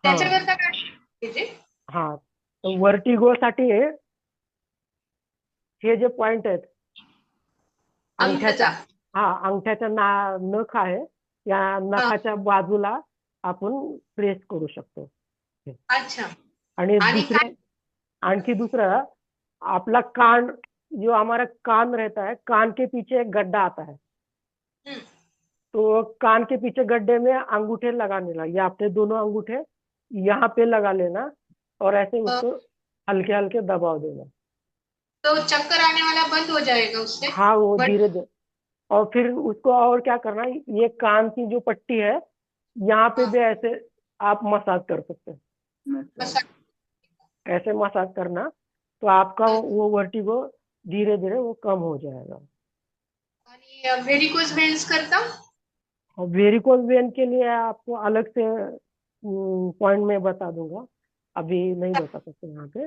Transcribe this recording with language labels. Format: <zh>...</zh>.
<mr>त्याच्याकरता काय पाहिजे? हाँ, तो वर्टिगो साठी हे जे पॉइंट आहेत अंगठ्याच्या, अंगठा. हा, अंगठ्याच्या नख आहे, या नखाच्या बाजूला आपण प्रेस करू शकतो.</mr> <hi>अच्छा.</hi> <mr>आणि आणि दुसरे, काय?</mr> <hi>आणखी दूसरा,</hi> <mr>आपला कान,</mr> <hi>जो हमारा कान रहता है, कान के पीछे एक गड्ढा आता है। हम्म. तो कान के पीछे गड्ढे में अंगूठे लगाने लगा, ये अपने दोनों अंगूठे यहाँ पे लगा लेना, और ऐसे उसको हल्के हल्के दबाव देना। तो चक्कर आने वाला बंद हो जाएगा उससे? हाँ, वो</hi> <en>but</en> <hi>धीरे धीरे। और फिर उसको और क्या करना है, ये कान की जो पट्टी है, यहाँ पे भी ऐसे आप मसाज कर सकते हैं। मसा- ऐसे मसाज करना तो आपका वो वर्टिगो धीरे धीरे वो कम हो जाएगा।</hi> <mr>आणि व्हेरिकोज व्हेन्स करता?</mr> <hi>और वेरिकोज वेन के लिए आपको अलग से पॉइंट में बता दूंगा, अभी नहीं बता सकते यहाँ पे।</hi>